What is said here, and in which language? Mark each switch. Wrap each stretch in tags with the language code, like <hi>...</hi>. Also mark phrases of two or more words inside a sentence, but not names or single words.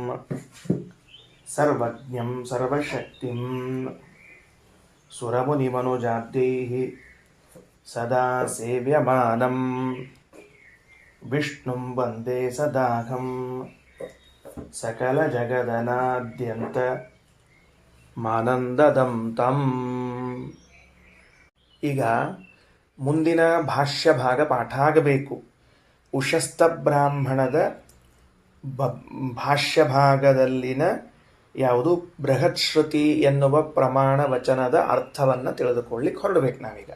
<sa>सर्वज्ञं सर्वशक्तिं सुरमुनिमनुजाद्यैः सदा सेव्यमानं विष्णुं वन्दे सदाहं सकलजगदनाद्यन्त ಮಾನಂದದಂ ತಂ.</sa> <kn>ಈಗ ಮುಂದಿನ ಭಾಷ್ಯ ಭಾಗ ಪಾಠ ಆಗಬೇಕು. ಉಶಸ್ತ ಬ್ರಾಹ್ಮಣದ ಭಾಷ್ಯ ಭಾಗದಲ್ಲಿನ ಯಾವುದು ಬೃಹತ್ ಶ್ರುತಿ ಎನ್ನುವ ಪ್ರಮಾಣ ವಚನದ ಅರ್ಥವನ್ನು ತಿಳಿದುಕೊಳ್ಳಿಕ್ಕೆ ಹೊರಡಬೇಕು ನಾವೀಗ.</kn>